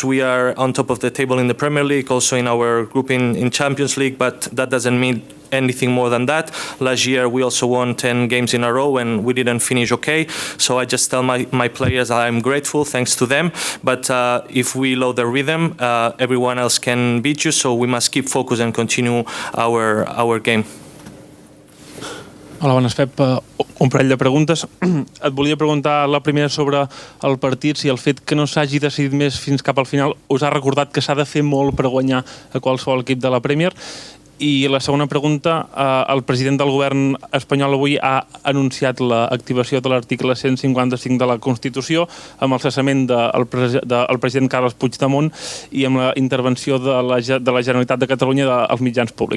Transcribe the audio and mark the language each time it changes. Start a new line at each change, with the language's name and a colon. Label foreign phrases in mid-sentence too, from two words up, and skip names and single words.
English: We are on top of the table in the Premier League, also in our group in Champions League, but that doesn't mean anything more than that. Last year we also won 10 games in a row and we didn't finish okay. So I just tell my players I'm grateful, thanks to them. But if we load the rhythm, everyone else can beat you. So we must keep focused and continue our game.
Catalan: Hola, bones, Pep. Un parell de preguntes. Et volia preguntar la primera sobre el partit, si el fet que no s'hagi decidit més fins cap al final us ha recordat que s'ha de fer molt per guanyar a qualsevol equip de la Premier. I la segona pregunta, el president del govern espanyol avui ha anunciat l'activació de l'article 155 de la Constitució amb el cessament del president Carles Puigdemont i amb la intervenció de la Generalitat de Catalunya als mitjans públics.